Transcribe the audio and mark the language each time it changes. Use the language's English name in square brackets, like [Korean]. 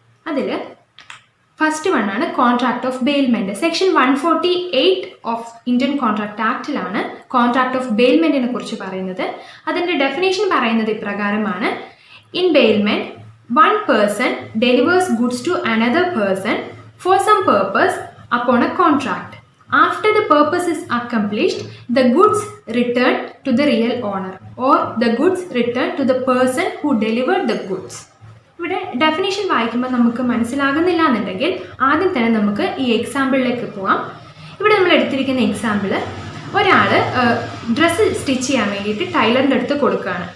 [Malayalam] അതിൽ first one ആണ് contract of bailment. Section 148 of Indian contract ആക്ടിലാണ് contract of ബെയിൽമെൻറ്റിനെ കുറിച്ച് പറയുന്നത്. അതിൻ്റെ ഡെഫിനേഷൻ പറയുന്നത് ഇപ്രകാരമാണ്: [English] In bailment one person delivers goods to another person for some purpose upon a contract. After the purpose is accomplished, the goods return to the real owner or the goods return to the person who delivered the goods. [Malayalam] ഇവിടെ definition വായിക്കുമ്പോൾ നമുക്ക് മനസ്സിലാകുന്നില്ല എന്നുണ്ടെങ്കിൽ ആദ്യം തന്നെ നമുക്ക് ഈ എക്സാമ്പിളിലേക്ക് പോവാം. ഇവിടെ നമ്മൾ എടുത്തിരിക്കുന്ന എക്സാമ്പിൾ, ഒരാൾ ഡ്രസ്സ് സ്റ്റിച്ച് ചെയ്യാൻ വേണ്ടിയിട്ട് ടൈലറിൻ്റെ അടുത്ത് കൊടുക്കുകയാണ്.